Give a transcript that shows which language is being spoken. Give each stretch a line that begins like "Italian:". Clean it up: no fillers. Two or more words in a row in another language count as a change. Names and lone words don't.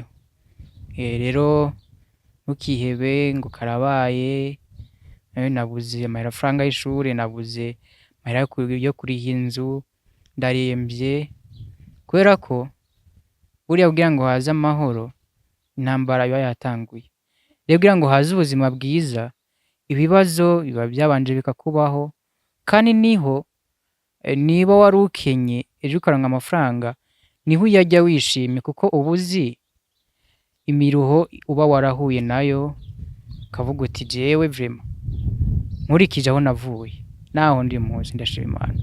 Rundi: Rero ntukihebe ngo karabaye, nabuze amafaranga y'ishure, nabuze amahera yo kuriha inzu, ndarembye, kubera ko buriya kugira ngo haze amahoro intambara iba yatanguye. Rero kugira ngo haze ubuzima bwiza ibibazo biba byabanje bikakubaho, kandi niba wari ukenye ejo ukaronka amafaranga niho uyajya wishimye, kuko uba uzi imiruho uba warahuye nayo, ukavuga uti jewe vraiment nkurikije aho navuye naho ndi muzi ndashima Imana.